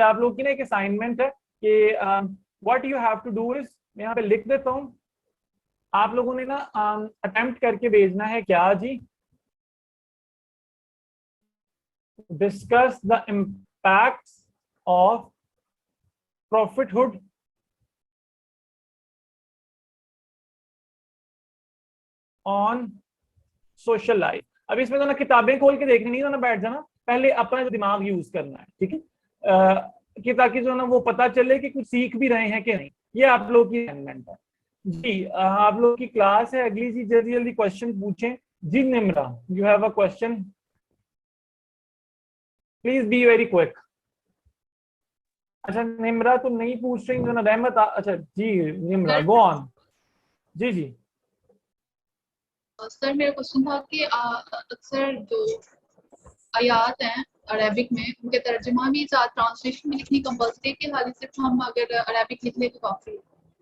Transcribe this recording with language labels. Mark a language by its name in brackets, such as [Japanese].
[Urdu] آپ لوگوں کی نا ایک اسائنمنٹ ہے کہ [English] what you have to do is, [Urdu] میں یہاں پہ لکھ دیتا ہوں, آپ لوگوں نے نا اٹیمپٹ کر کے بھیجنا ہے کیا جی, [English] Discuss the impacts of prophethood on social life. [Urdu] اب اس میں تو نا کتابیں کھول کے دیکھنی نہیں, تو نا بیٹھ جانا, پہلے اپنا دماغ یوز کرنا ہے. ٹھیک ہے, کہ تاکہ جو نا وہ پتا چلے کہ کچھ سیکھ بھی رہے ہیں کہ نہیں. یہ آپ لوگ کی اسائنمنٹ ہے جی. آپ لوگ کی کلاس ہے اگلی جی, جلدی جلدی کوشچن پوچھیں جی. [English] Nimra, you have a question, please be very quick. [Urdu] اچھا نمرا تم نہیں پوچھ رہی جو نا رحمت. اچھا جی نمرا [English] Go on. [Urdu] جی جی سر میرا کوشچن تھا کہ اکثر جو آیات ہیں عربک میں ان کے ترجمہ بھی ساتھ ٹرانسلیشن میں لکھنی کمپلسری کے خالی صرف ہم اگر عربک لکھ لیں تو کافی ہے.